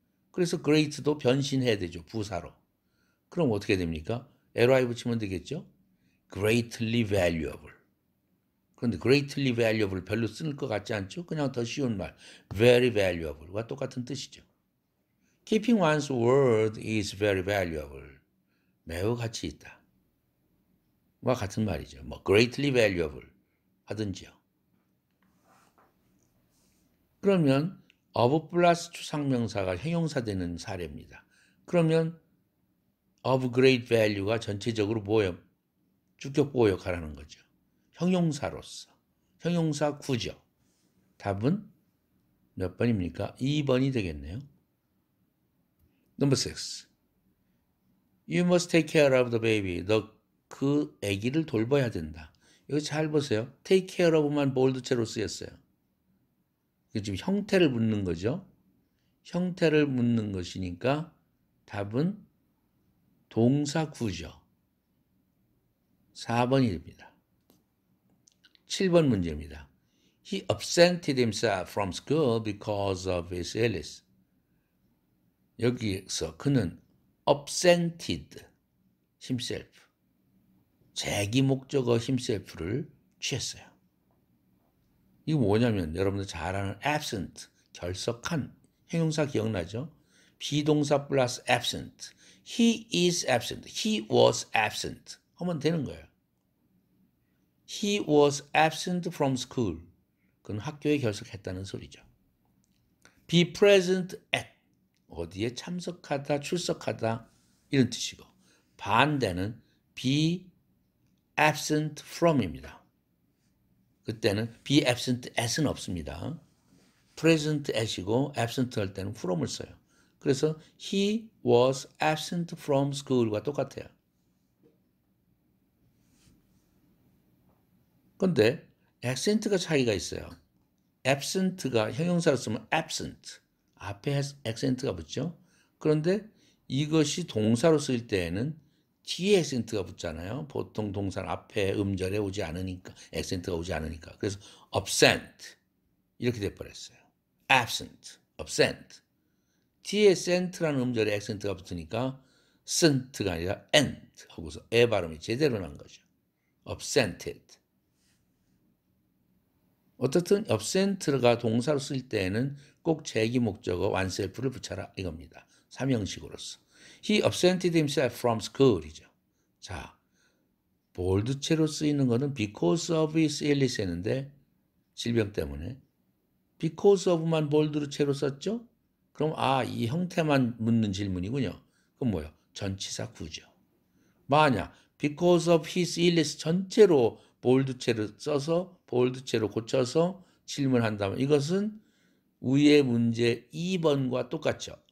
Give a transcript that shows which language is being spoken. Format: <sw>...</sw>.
<ko>그래서 great도 변신해야 되죠. 부사로. 그럼 어떻게 됩니까? ly 붙이면 되겠죠?</ko> <en>greatly valuable.</en> <ko>그런데</ko> <en>greatly valuable</en> <ko>별로 쓸 것 같지 않죠? 그냥 더 쉬운 말 very valuable과 똑같은 뜻이죠.</ko> <en>Keeping one's word is very valuable.</en> <ko>매우 가치 있다. 와 같은 말이죠. 뭐</ko> <en>greatly valuable</en> <ko>하든지요. 그러면 of 플러스 추상명사가 형용사 되는 사례입니다. 그러면 of great value가 전체적으로 뭐예요? 주격보호 역할을 하는 거죠. 형용사로서. 형용사 구조. 답은 몇 번입니까? 2번이 되겠네요.</ko> <en>Number 6. You must take care of the baby.</en> <ko>너 그 아기를 돌봐야 된다. 이거 잘 보세요. take care of만 볼드체로 쓰였어요. 지금 형태를 묻는 거죠. 형태를 묻는 것이니까 답은 동사 구조. 4번이 됩니다. 7번 문제입니다.</ko> <en>He absented himself from school because of his illness.</en> <ko>여기서 그는</ko> <en>absented himself.</en> <ko>제기 목적어 himself를 취했어요. 이거 뭐냐면 여러분들 잘 아는 absent, 결석한 형용사 기억나죠? 비동사 플러스 absent.</ko> <en>He is absent. He was absent.</en> <ko>하면 되는 거예요.</ko> <en>He was absent from school.</en> <ko>그건 학교에 결석했다는 소리죠.</ko> <en>Be present at.</en> <ko>어디에 참석하다, 출석하다 이런 뜻이고 반대는</ko> <en>be absent from</en> <ko>입니다. 그때는</ko> <en>be absent at</en> <ko>은 없습니다.</ko> <en>present at</en> <ko>이고 absent 할 때는 from을 써요. 그래서</ko> <en>he was absent from school</en> <ko>과 똑같아요. 그런데 accent가 차이가 있어요. absent가 형용사로 쓰면 absent, 앞에 accent가 붙죠. 그런데 이것이 동사로 쓸 때에는 뒤에 액센트가 붙잖아요. 보통 동사는 앞에 음절에 오지 않으니까, 액센트가 오지 않으니까. 그래서 absent 이렇게 돼버렸어요.</ko> <en>absent, absent.</en> <ko>뒤에 cent라는 음절에 액센트가 붙으니까 cent가 아니라 ent 하고서 에 발음이 제대로 난 거죠.</ko> <en>absented.</en> <ko>어떻든 absent가 동사로 쓸 때에는 꼭 제기 목적어 oneself를 붙여라 이겁니다. 삼형식으로서.</ko> <en>He absented himself from school이죠.</en> <ko>자, 볼드체로 쓰이는 거는</ko> <en>because of his illness</en> <ko>했는데 질병 때문에 because of만 볼드로 채로 썼죠? 그럼 이 형태만 묻는 질문이군요. 그럼 뭐예요? 전치사 구죠. 만약</ko> <en>because of his illness</en> <ko>전체로 볼드체로 써서 볼드체로 고쳐서 질문한다면 이것은 위의 문제 2번과 똑같죠.</ko>